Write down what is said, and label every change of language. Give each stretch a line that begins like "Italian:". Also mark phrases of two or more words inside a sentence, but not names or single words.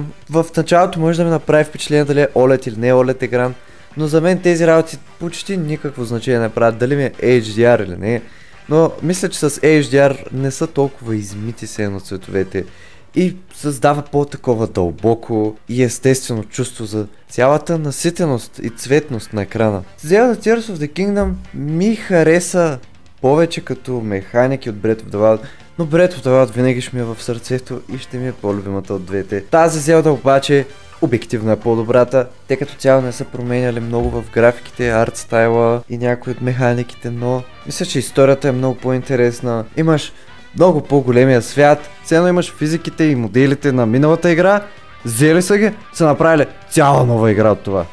Bulgarian: В началото може да ми направи впечатление дали е OLED или не е OLED екран, но за мен тези работи почти никакво значение не правят, дали ми е HDR или не. Но мисля, че с HDR не са толкова измити се на цветовете и създава по-такова дълбоко и естествено чувство за цялата наситеност и цветност на екрана. Zelda Tears of the Kingdom ми хареса повече като механики от Breath of the Wild, но Breath of the Wild винаги ще ми е в сърцето и ще ми е по-любимата от двете. Тази Zelda обаче обективно е по-добрата. Те като цяло не са променяли много в графиките, арт стайла и някои от механиките, но мисля, че историята е много по-интересна. Имаш много по-големия свят, ценно имаш физиките и моделите на миналата игра, взели са ги, са направили цяла нова игра от това.